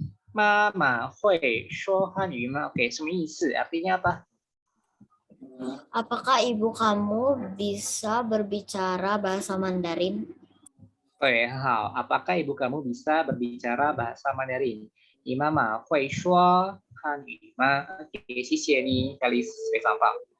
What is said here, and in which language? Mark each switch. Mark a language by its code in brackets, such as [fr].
[zh] 妈妈会说汉语吗 ？Oke, 什么意思？ [id] Artinya apa? Apakah ibu kamu bisa berbicara bahasa Mandarin? [zh] Oke, 好。 [id] Apakah ibu kamu bisa berbicara bahasa Mandarin? [zh] 你妈妈会说汉语吗 ？Oke, 谢谢你，Felis，非常棒。